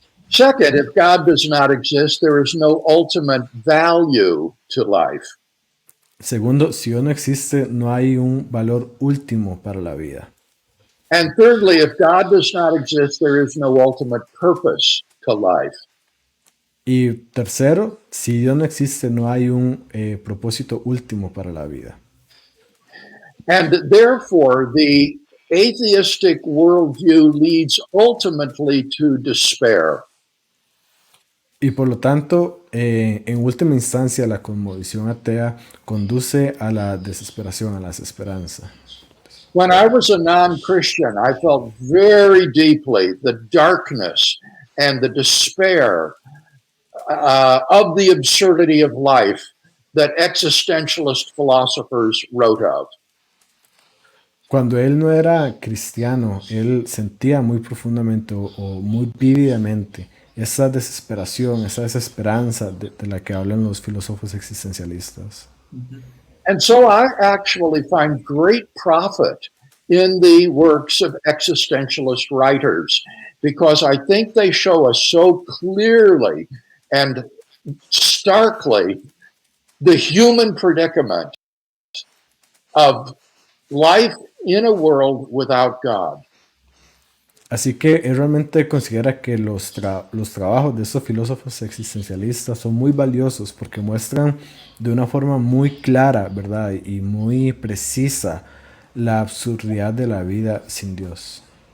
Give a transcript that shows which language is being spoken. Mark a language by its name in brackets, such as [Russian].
[English] Second, if God does not exist, there is no ultimate value to life. [Spanish] Segundo, si Dios no existe, no hay un valor último para la vida. [English] And thirdly, if God does not exist, there is no ultimate purpose to life. [Spanish] Y tercero, si Dios no existe, no hay un propósito último para la vida. [English] And therefore, the atheistic worldview leads ultimately to despair. [Spanish] Y por lo tanto, en última instancia, la cosmovisión atea conduce a la desesperación, a la desesperanza. [English] When I was a non-Christian, I felt very deeply the darkness and the despair of the absurdity of life that existentialist philosophers wrote of. [Spanish] Cuando él no era cristiano, él sentía muy profundamente o muy vívidamente esa desesperación, esa desesperanza de la que hablan los filósofos existencialistas. [English] And so I actually find great profit in the works of existentialist writers because I think they show us so clearly and starkly the human predicament of life in a world without God. [Spanish] Así que él realmente considera que los trabajos de estos filósofos existencialistas son muy valiosos porque muestran de una forma muy clara, ¿verdad? Y muy precisa la absurdidad de la vida sin Dios.